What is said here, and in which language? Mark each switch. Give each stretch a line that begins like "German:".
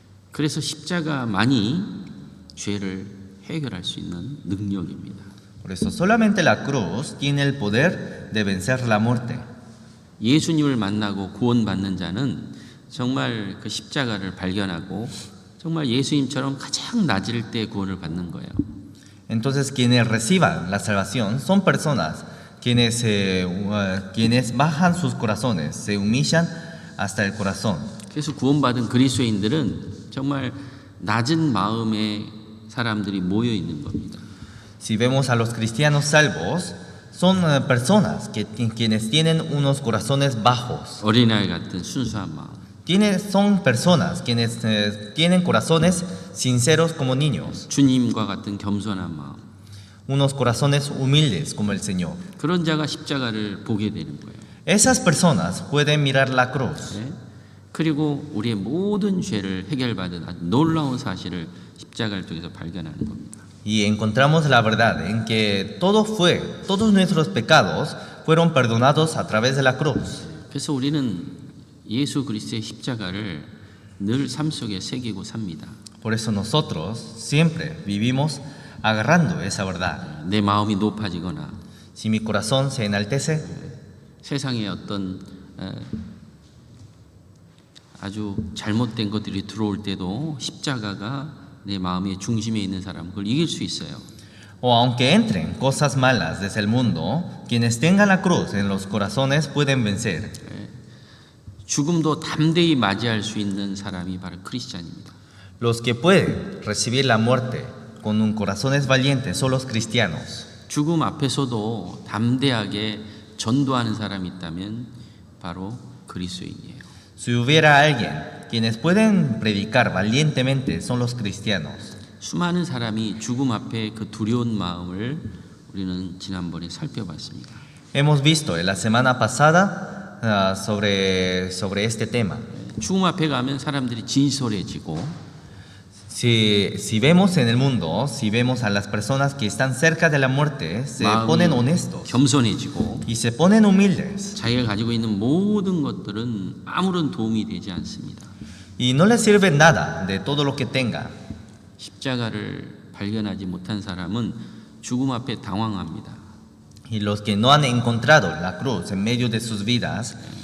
Korean: 그래서 십자가만이 죄를 해결할 수 있는 능력입니다.
Spanish: Por eso solamente la cruz tiene el poder de vencer la muerte.
Korean: 예수님을 만나고 구원받는 자는 정말 그 십자가를 발견하고 정말 예수님처럼 가장 낮을 때 구원을 받는 거예요.
Spanish: Entonces quienes reciban la salvación son personas quienes bajan sus corazones, se humillan hasta el corazón.
Korean: 그래서 구원받은 그리스도인들은 정말 낮은 마음의 사람들이 모여 있는 겁니다.
Spanish: Si vemos a los cristianos salvos, son personas quienes tienen unos corazones bajos.
Korean: 어린아이 같은 순수한 마음.
Spanish: Son personas quienes tienen corazones sinceros como niños,
Korean: 주님과 같은 겸손한 마음.
Spanish: unos corazones humildes como el Señor.
Korean: 그런 자가 십자가를 보게 되는 거예요.
Spanish: Esas personas pueden mirar la cruz.
Korean: 네? 그리고 우리의 모든 죄를 해결받은 아주 놀라운 사실을 십자가를 통해서 발견하는 겁니다.
Spanish: Y encontramos la verdad en que todos nuestros pecados fueron perdonados a través de la cruz.
Korean: 그래서 우리는 예수 그리스도의 십자가를 늘 삶 속에 새기고 삽니다.
Spanish: Por eso nosotros siempre vivimos agarrando esa verdad.
Korean: 내 마음이 높아지거나
Spanish: Si mi corazón se enaltece,
Korean: 세상에 어떤 아주 잘못된 것들이 들어올 때도 십자가가 내 마음의 중심에 있는 사람 그걸 이길 수 있어요.
Spanish: o aunque entren cosas malas desde el mundo, quienes tengan la cruz en los corazones pueden vencer.
Korean: 죽음도 담대히 맞이할 수 있는 사람이 바로 크리스찬입니다.
Spanish: Los que pueden recibir la muerte con un corazones valientes son los cristianos.
Korean: 죽음 앞에서도 담대하게 전도하는 사람이 있다면 바로 그리스도인이에요.
Spanish: Si hubiera alguien quienes pueden predicar valientemente son los cristianos.
Korean: 수많은 사람이 죽음 앞에 그 두려운 마음을 우리는 지난번에 살펴봤습니다.
Spanish: Hemos visto en la semana pasada sobre este tema.
Korean: 죽음 앞에 가면 사람들이 진솔해지고
Spanish: Si vemos en el mundo, si vemos a las personas que están cerca de la muerte, se ponen honestos
Korean: 겸손해지고
Spanish: y se ponen humildes
Korean: 자기가 가지고 있는 모든 것들은 아무런 도움이 되지 않습니다.
Spanish: y no les sirve nada de todo lo que tenga.
Korean: 십자가를 발견하지 못한 사람은 죽음 앞에 당황합니다.
Spanish: Y los que no han encontrado la cruz en medio de sus vidas